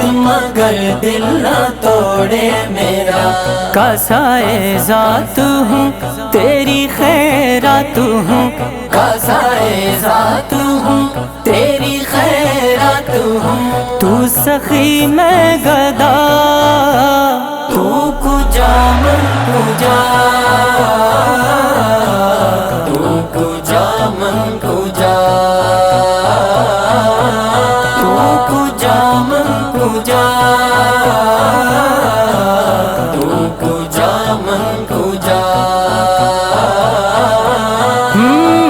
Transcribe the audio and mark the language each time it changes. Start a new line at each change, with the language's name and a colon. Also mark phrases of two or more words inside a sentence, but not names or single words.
Urdu: مگر دل نہ توڑے میرا، کاسائے ذات ہوں تیری خیرات ہوں، کاسائے ذات ہوں تیری خیرات ہوں، تو سخی میں گدا،
Persian: تو کجا من کجا، تو کجا من کجا۔ کجا تو کجا من کجا